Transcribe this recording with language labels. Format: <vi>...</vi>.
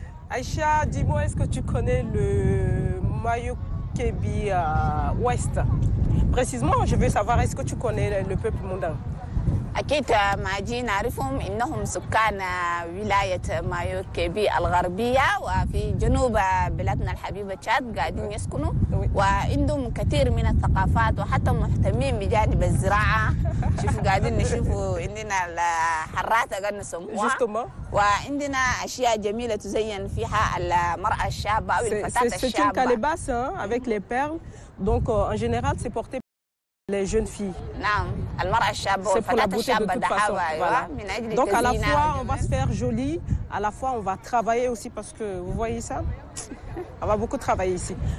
<fr>Aïcha, dis-moi, est-ce que tu connais le Mayo-Kébi Ouest? Précisément, je veux savoir, est-ce que tu connais le peuple Mundang?</fr> <ar>أكيد ماجي نعرفهم إنهم سكان ولاية مايو كيبي الغربية وفي جنوب بلادنا الحبيبة تشاد قاعدين يسكنوا وعندهم كثير من الثقافات وحتى مهتمين بجانب الزراعة. شوفوا قاعدين نشوفوا عندنا الحرات قاعدين نسموها وعندنا أشياء جميلة تزين فيها المرأة الشابة أو الفتاة الشابة.</ar> <fr>C'est une calebasse avec les perles, donc en général c'est porté les jeunes filles. C'est pour la beauté de toute façon. Voilà. Donc à la fois on va se faire jolie, à la fois on va travailler aussi parce que vous voyez ça, on va beaucoup travailler ici.</fr>